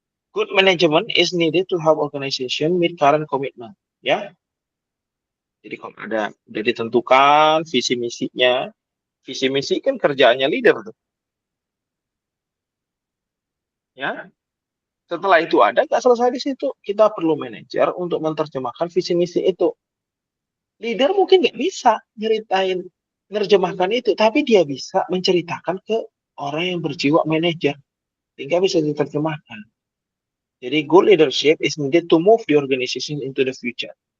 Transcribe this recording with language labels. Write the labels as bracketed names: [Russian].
[English] Good management is needed to help organization meet current commitment. [Indonesian] Ya, jadi kalau ada udah ditentukan visi misinya, visi misi kan kerjaannya leader tuh, ya. Setelah itu ada, nggak selesai di situ. Kita perlu manajer untuk menerjemahkan visi misi itu. Leader mungkin nggak bisa nyeritain, menerjemahkan itu, tapi dia bisa menceritakan ke orang yang berjiwa manajer, sehingga bisa diterjemahkan. Jadi [English] good leadership is needed to move the organization into the future.